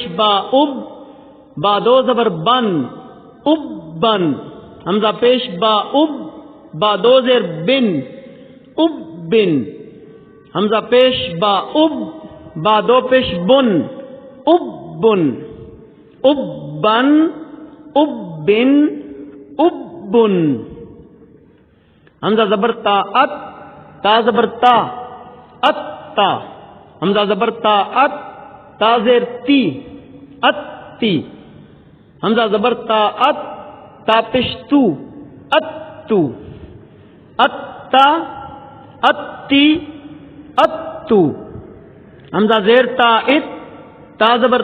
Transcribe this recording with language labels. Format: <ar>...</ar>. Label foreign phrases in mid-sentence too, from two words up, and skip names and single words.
<ur>با، اب با 2 زبر بن، اب بن، حمزہ پیش با، اب با 2 زیر بن، اب بن، حمزہ پیش با، اب با 2 پیش بن، اب بن، اب بن، اب بن، اب بن، حمزہ زبر تا، ات، تا زبر تا، ات تا، حمزہ زبر تا، ات، تا زیر تی، ات تی، حمزہ زبر تا، ات، تا پیش تو، ات تو، ات تا، ات تی، ات تو، حمزہ زیر تا، ات، تا زبر</ur>